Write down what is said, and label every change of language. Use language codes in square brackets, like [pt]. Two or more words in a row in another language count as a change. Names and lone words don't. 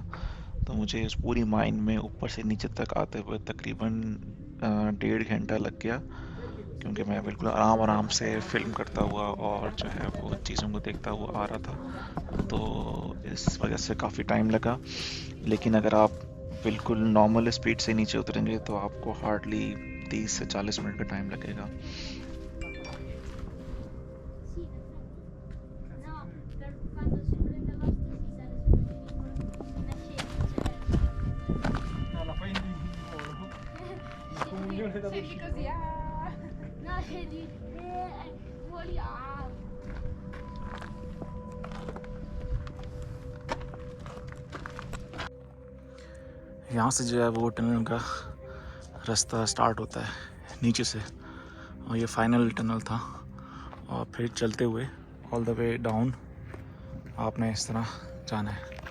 [hi] तो मुझे इस पूरी माइन में ऊपर से नीचे तक आते हुए तकरीबन 1.5 घंटा लग गया, क्योंकि मैं बिल्कुल आराम से फिल्म करता हुआ और जो है वो चीज़ों को देखता हुआ आ रहा था, तो इस वजह से काफ़ी टाइम लगा। लेकिन अगर आप बिल्कुल नॉर्मल स्पीड से नीचे उतरेंगे तो आपको हार्डली 30 से 40 मिनट का टाइम लगेगा। [it] Senti così, ah. No, scendi. Vogliamo. [hi] यहाँ से जो है वो टनल का रास्ता स्टार्ट होता है नीचे से, और ये फाइनल टनल था। और फिर चलते हुए [en] all the way down [hi] आपने इस तरह जाना है।